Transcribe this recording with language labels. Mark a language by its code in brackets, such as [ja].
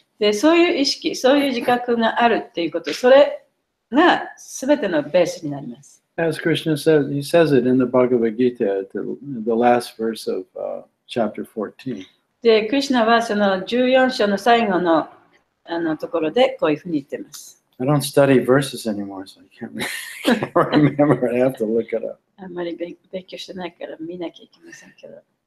[ja] で、そういう意識、そういう自覚があるっていうこと、それが全てのベースになります。 [en] As Krishna says, he says it in the Bhagavad Gita at the last verse of chapter 14. [ja] で、クリシュナはその14章の最後のところでこういうふうに言っています。 [en] I don't study verses anymore, so I can't remember. I have to look it up. [ja] あんまり勉強してないから見なきゃいけませんけど。